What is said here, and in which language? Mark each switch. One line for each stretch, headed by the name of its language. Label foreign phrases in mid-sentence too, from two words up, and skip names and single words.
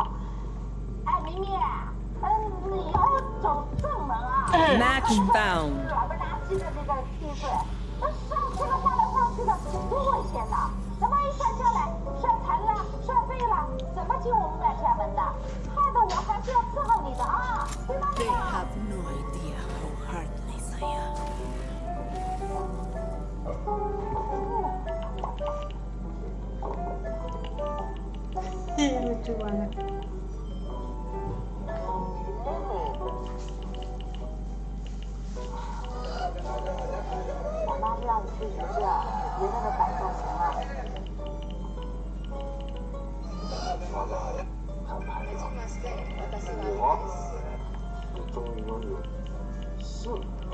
Chinese: 哎，明明。你要走正门啊
English: Match found.
Chinese: 软不拉几的那个梯子，那上去了下来上去了，多危险呐！那万一摔下来、摔残了、摔废了，怎么进我们俩家门的？害得我还是要伺候你的啊，对吧？
English: They have no idea how heartless I am.
Indonesian: lucu banget.
Chinese: 我妈让你去学校，别在那摆造型啊。你终于拥有幸福。